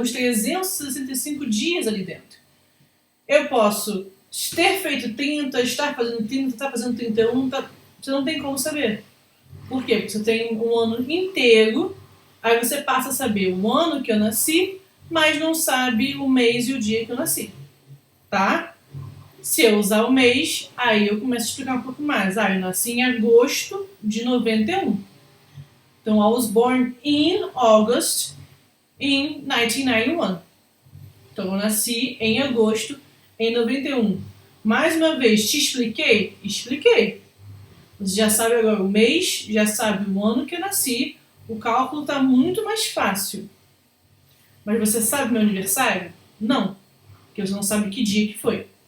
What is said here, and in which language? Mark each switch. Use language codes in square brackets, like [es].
[pt] Temos 365 dias ali dentro. Eu posso ter feito 30, estar fazendo 30, estar fazendo 31, você não tem como saber. Por quê? Porque você tem um ano inteiro, aí você passa a saber o ano que eu nasci, mas não sabe o mês e o dia que eu nasci. Tá? Se eu usar o mês, aí eu começo a explicar um pouco mais. Eu nasci em agosto de 91. [en] Então, I was born in August in 1991. [pt] Então, eu nasci em agosto em 91. Mais uma vez, te expliquei? Expliquei. Você já sabe agora o mês, já sabe o ano que eu nasci, o cálculo está muito mais fácil. Mas você sabe meu aniversário? Não, porque você não sabe que dia que foi.